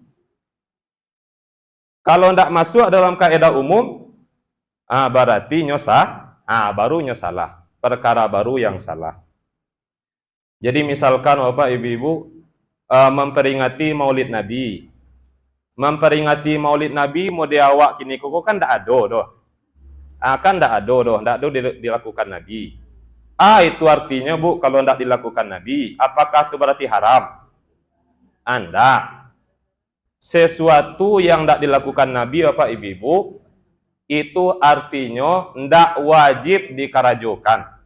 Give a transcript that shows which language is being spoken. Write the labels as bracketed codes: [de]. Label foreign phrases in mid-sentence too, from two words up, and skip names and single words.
[id] Kalau tidak masuk dalam kaedah umum, berarti nyosah. Barunya salah. Perkara baru yang salah. Jadi misalkan Bapak Ibu-ibu memperingati Maulid Nabi. [min] Memperingati Maulid Nabi model awak kini kok kan ndak ada doh. [id] Kan ndak ada dilakukan Nabi. Itu artinya Bu kalau ndak dilakukan Nabi, apakah itu berarti haram? Anda sesuatu yang ndak dilakukan Nabi Bapak Ibu itu artinya [min] ndak wajib dikarajokan.